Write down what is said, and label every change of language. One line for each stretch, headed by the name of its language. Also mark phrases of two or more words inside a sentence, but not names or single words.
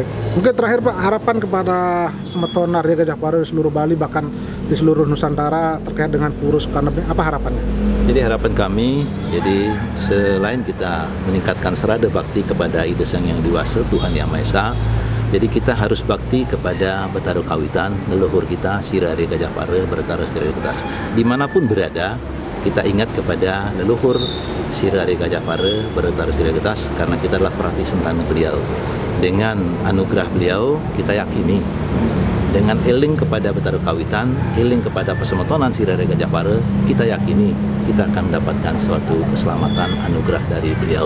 Indonesian: Mungkin terakhir Pak, harapan kepada semeton Arya Gajah Pare di seluruh Bali bahkan di seluruh Nusantara terkait dengan pura Sukonep, apa harapannya? Jadi harapan kami, jadi selain kita meningkatkan serada bakti kepada Ida Sang Yang Dewasa Tuhan Yang Maha Esa, jadi kita harus bakti kepada Betara Kawitan, leluhur kita Sirare Gajah Pare Bertara Sirare Getas. Dimanapun berada, kita ingat kepada leluhur Sirare Gajah Pare Bertara Sirare Getas karena kita adalah Prati Sentana beliau. Dengan anugerah beliau, kita yakini dengan eling kepada Betara Kawitan, eling kepada pesemetonan Sirare Gajah Pare, kita yakini kita akan mendapatkan suatu keselamatan anugerah dari beliau.